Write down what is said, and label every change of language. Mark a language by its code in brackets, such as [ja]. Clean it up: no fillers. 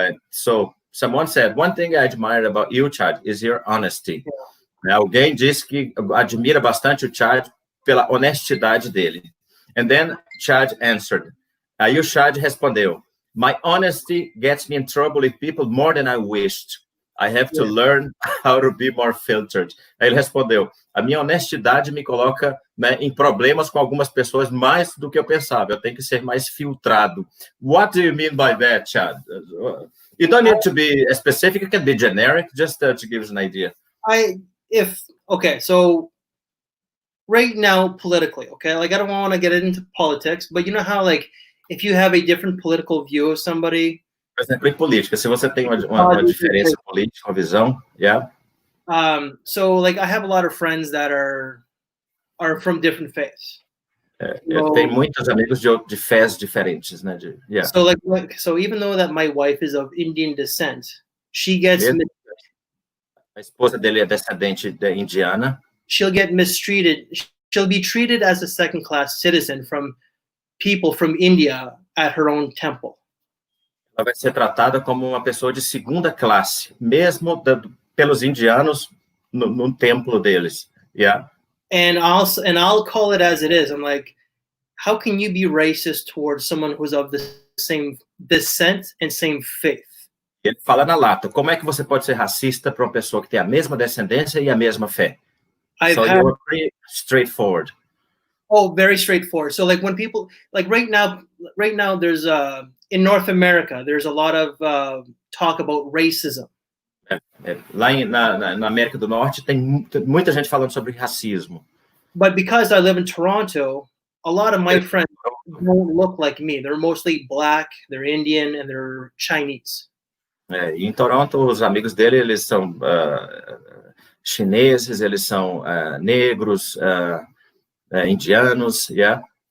[en] So someone said, one thing I admire about you, Chad, is your honesty. [pt] Alguém disse que admira bastante o Chad pela honestidade dele. [en] And then Chad answered. [pt] Aí o Chad respondeu, [en] my honesty gets me in trouble with people more than I wished. I have to learn how to be more filtered. [pt] Aí ele respondeu, a minha honestidade me coloca, né, em problemas com algumas pessoas mais do que eu pensava. Eu tenho que ser mais filtrado. [en] What do you mean by that, Chad? You don't need to be specific. It can be generic, just to give us an idea. So right now, politically, okay, like I don't want to get into politics, but you know how, like, if you have a different political view of somebody. [pt] Por exemplo, em política, se você tem uma diferença política, uma visão, yeah. [en] So, like, I have a lot of friends that are from different faiths. [pt] Eu tenho muitos amigos de fés diferentes, né? [en] So even though that my wife is of Indian descent, she gets. [pt] A esposa dele é descendente de indiana. [en] She'll get mistreated. She'll be treated as a second-class citizen from people from India at her own temple. [pt] Ela vai ser tratada como uma pessoa de segunda classe, mesmo pelos indianos no templo deles. [en] Yeah. And I'll call it as it is. I'm like, how can you be racist towards someone who's of the same descent and same faith? [pt] Ele fala na lata, como é que você pode ser racista para uma pessoa que tem a mesma descendência e a mesma fé? [en] You're pretty straightforward. Oh, very straightforward. So, like, when people, like, right now, there's in North America, there's a lot of talk about racism. [pt] Lá na América do Norte tem muita gente falando sobre racismo. [en] But because I live in Toronto, a lot of my friends don't look like me. They're mostly black, they're Indian, and they're Chinese. [pt] Em Toronto, os amigos dele, eles são chineses, eles são negros, indianos, yeah.